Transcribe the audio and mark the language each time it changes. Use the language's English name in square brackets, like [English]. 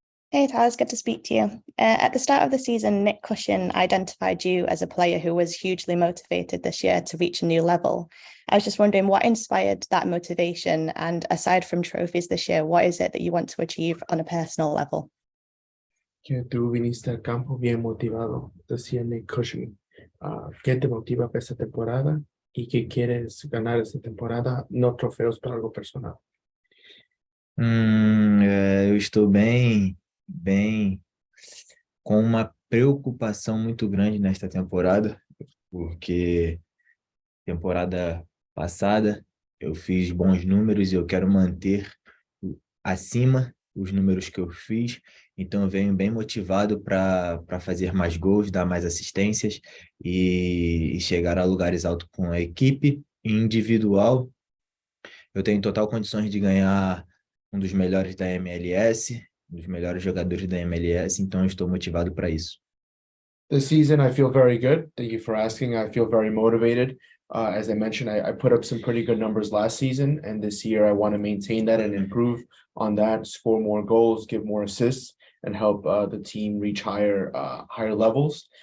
[English] Hey Taz, good to speak to you. At the start of the season, Nick Cushing identified you as a player who was hugely motivated this year to reach a new level. I was just wondering what inspired that motivation, and aside from trophies this year, what is it that you want to achieve on a personal level? [Spanish] Que tú viniste al campo bien motivado, decía Nick Cushing. ¿Qué te motiva para esta temporada y qué quieres ganar esta temporada? No trofeos, para algo personal. [Portuguese] Eu estou bem com uma preocupação muito grande nesta temporada, porque temporada passada eu fiz bons números e eu quero manter acima os números que eu fiz, então eu venho bem motivado para fazer mais gols, dar mais assistências e chegar a lugares altos com a equipe. Individual, eu tenho total condições de ganhar um dos melhores da MLS, um dos melhores jogadores da MLS, então eu estou motivado para isso. [English] This season, I feel very good. Thank you for asking. I feel very motivated. As I mentioned, I put up some pretty good numbers last season, and this year I want to maintain that and improve on that, score more goals, give more assists, and help the team reach higher levels.